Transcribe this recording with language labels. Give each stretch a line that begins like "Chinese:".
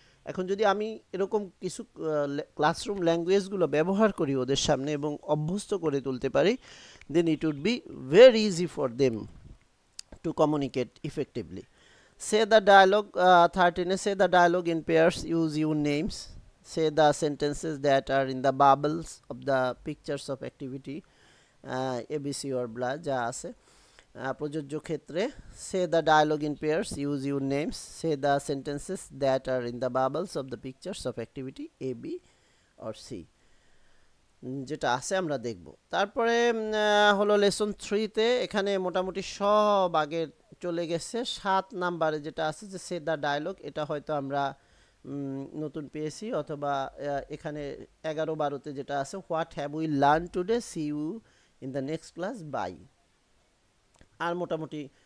Bangla: এখন যদি আমি এরকম কিছু ক্লাসরুম ল্যাঙ্গুয়েজগুলো ব্যবহার করি ওদের সামনে এবং অভ্যস্ত করে তুলতে পারি,
English: Then it would be very easy for them to communicate effectively. Say the dialogue, 13. Say the dialogue in pairs, use your names. Say the sentences that are in the bubbles of the pictures of activity, ABC or blah,
Bangla: যা আছে প্রযোজ্য ক্ষেত্রে।
English: Say the dialogue in pairs, use your names. Say the sentences that are in the bubbles of the pictures of activity A, B or C,
Bangla: যেটা আছে আমরা দেখব। তারপরে হলো লেসন 3তে, এখানে মোটামুটি সব আগে চলে গেছে। 7 নাম্বারে যেটা আছে যে
English: সে the dialogue,
Bangla: এটা হয়তো আমরা নতুন পেয়েছি, অথবা এখানে 11-12তে যেটা আছে
English: What have we learn today, see you in the next class, bye.
Bangla: আর মোটামুটি